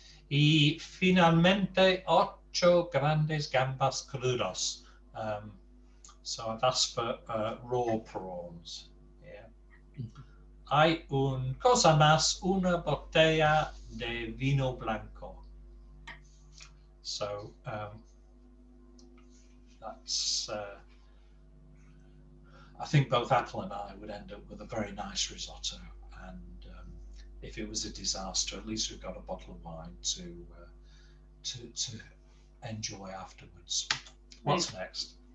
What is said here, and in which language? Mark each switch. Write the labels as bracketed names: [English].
[Spanish] Y finalmente 8 grandes gambas crudos. [English] So I've asked for raw prawns. Yeah. [Spanish] Hay un cosa más, una botella de vino blanco. [English] So that's. I think both Apple and I would end up with a very nice risotto, and if it was a disaster, at least we've got a bottle of wine to enjoy afterwards. What's next?